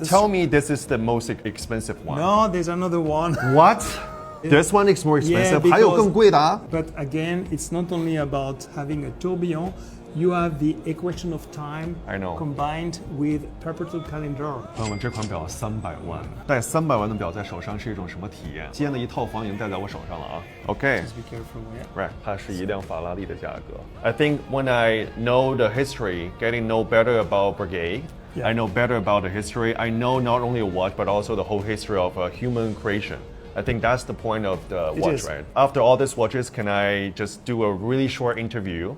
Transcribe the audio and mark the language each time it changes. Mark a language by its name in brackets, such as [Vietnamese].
[English] Tell me this is the most expensive one. No, there's another one. What? This one is more expensive. because- [Chinese] 还有更贵的啊? [English] But again, it's not only about having a tourbillon. You have the equation of time I know. combined with perpetual calendar. [Chinese] 朋友们，这款表300万，戴300万的表在手上是一种什么体验？今天的一套房已经戴在我手上了啊。 [English] OK。 Just be careful, yeah. Right， [Chinese] 它是一辆法拉利的价格。 [English] I think when I know the history, getting know better about Breguet, Yeah. I know better about the history. I know not only a watch, but also the whole history of human creation. I think that's the point of the watch, is. right? After all these watches, can I just do a really short interview?